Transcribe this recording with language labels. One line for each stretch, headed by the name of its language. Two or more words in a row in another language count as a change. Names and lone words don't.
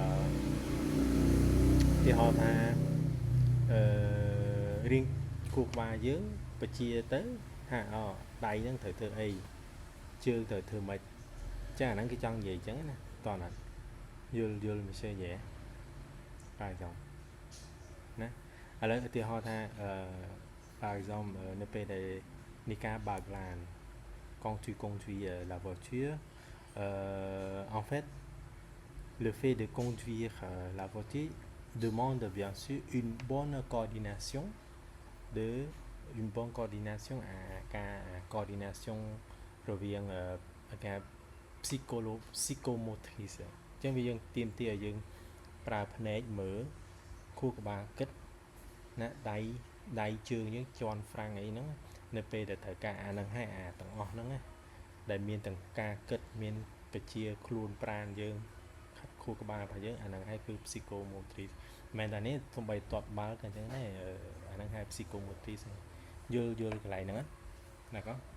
Khmer: ទីហោថារាងខួរក្បាលយើងបញ្ជាទៅថាដៃហ្នឹងត្រូវធ្វើអីជើងត្រូវធ្វើ ម៉េចចាអាហ្នឹងគេចង់និយាយអញ្ចឹងណាតោះណាយល់មិនសេយេបាយចង់ណាឥឡូវឧទាហរណ៍ថា
French: par exemple
Khmer: នៅពេលដែលនៃការបើកឡាន
French: quand tu conduis la voiture en fait le fait de conduire la voiture demande bien sûr une bonne coordination
Khmer: à ការ coordination រវាងការ psychomotrice អញ្ចឹងវាយើងទាមទារឲ្យយើងប្រើភ្នែកមើលខួរ ក្បាលគិតណាដៃជើងយើងជន់ហ្វ្រាំងអីហ្នឹងនៅពេលដែលត្រូវការអាហ្នឹងហើយអាទាំងអស់ហ្នឹងណាដែលមានទាំងការគិតមានបជាខ្លួនប្រាណយើងខួរក្បាលរបស់យើងអាហ្នឹងហើយគឺ psychomotrice មែនតានេះទោះបីតបបាល់ក៏អញ្ចឹងដែរអាហ្នឹងហើយ psychomotrice យល់កន្លែងហ្នឹងណាកោ